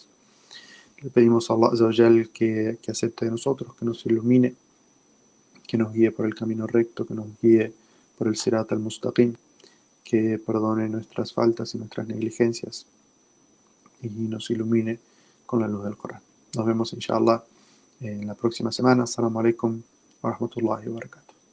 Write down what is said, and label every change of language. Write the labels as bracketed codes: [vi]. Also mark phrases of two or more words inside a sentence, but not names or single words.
[es] Le pedimos a [ar] الله عز وجل [es] que acepte de nosotros, que nos ilumine, que nos guíe por el camino recto, que nos guíe por el [ar] الصراط المستقيم, [es] que perdone nuestras faltas y nuestras negligencias, y nos ilumine con la luz del Corán. Nos vemos inshallah en la próxima semana. [ar] السلام عليكم ورحمة الله وبركاته.